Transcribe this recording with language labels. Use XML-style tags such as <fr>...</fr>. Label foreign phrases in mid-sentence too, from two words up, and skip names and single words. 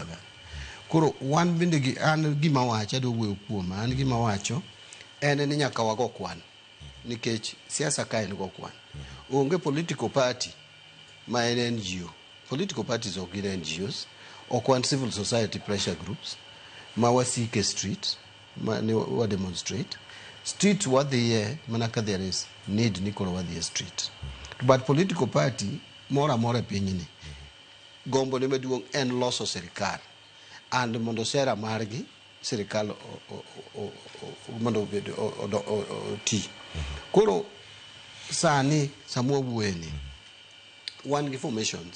<luo>Koro wan bende an gima wacho, adwa wuoyo kuom an gima wacho en ni nyaka wago kwan, nikech siasa ka en go kwan. Onge</luo> <en>political party</en> <luo>ma en NGO.</luo> <en>Political parties</en> <luo>ok gin NGOs, ok wan</luo> <en>civil society pressure groups</en> <luo>ma wasike street ma ne wa demonstrate. Street wadhiye mana ka</luo> <en>there is need</en> <luo>ni koro wadhiye street.</luo> <en>But political party</en> <luo>mora mora pinyni gombo ne maduong' en loso sirikal, and mondo sera margi sirikal mondo obed ti. Koro sani samwa bueni wan gi formations.</luo>